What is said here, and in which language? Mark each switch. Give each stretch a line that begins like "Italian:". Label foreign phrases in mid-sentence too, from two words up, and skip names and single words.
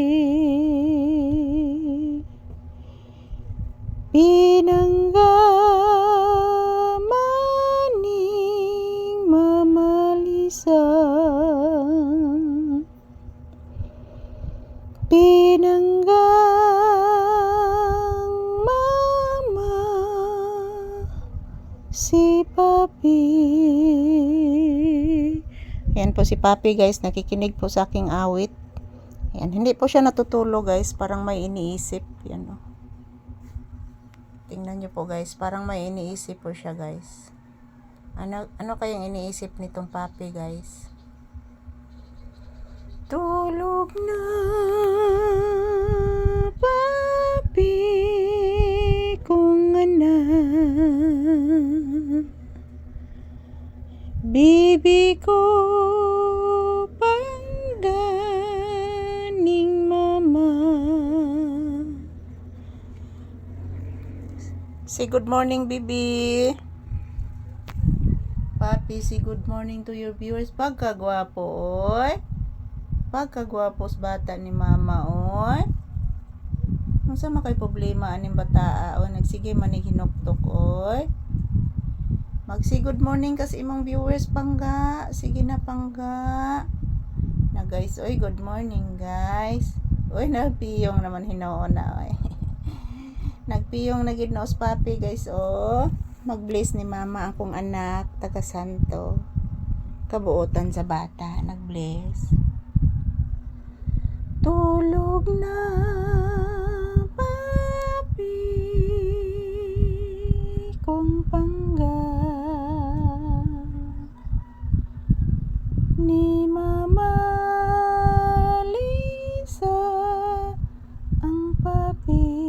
Cebuano: Pinangga maning mamalisa. Pinanggang mama si papi.
Filipino: Ayan po si papi guys, nakikinig po sa aking awit. Ayan, hindi po siya natutulog guys, parang may iniisip. Yan o. Tingnan nyo po guys, parang may iniisip po siya guys. Ano kayang iniisip nitong papi guys?
Cebuano: Tulog na, papi, kung anak. Bibi ko, pangganing mama.
English: Say good morning, Bibi. Papi, say good morning to your viewers.
Cebuano: Pagkagwapo, oy. Pagkagwapos bata ni mama, oy. Kung sa makay problema aning bata, oy. Nagsige man ni hinuktok, oy. Magsi
English: good morning
Cebuano: kasi imong viewers, pangga. Sige na, pangga.
English: Na guys, oy, good morning guys.
Cebuano: Oy, nagpiyong naman hinoon na, oy. Nagpiyong na gid noos papi guys, oh. Mag-bless ni mama akong anak, taga Santo. Kabuotan sa bata, nag-bless. Tulog na, papi, kung pangga ni mama Lisa ang papi.